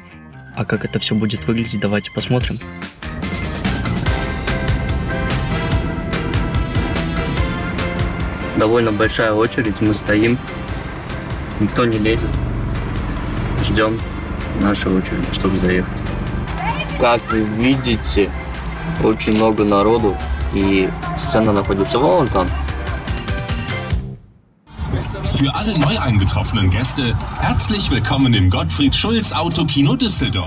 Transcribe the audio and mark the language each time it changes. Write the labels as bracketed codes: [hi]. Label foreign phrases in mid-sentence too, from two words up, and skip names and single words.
[ru] А как это все будет выглядеть, давайте посмотрим. Довольно большая очередь, мы стоим, никто не лезет, ждем нашу очередь, чтобы заехать. Как вы видите, очень много народу, и сцена находится вон там. [de] Für alle neu eingetroffenen Gäste, herzlich willkommen im Gottfried Schulz Autokino Düsseldorf.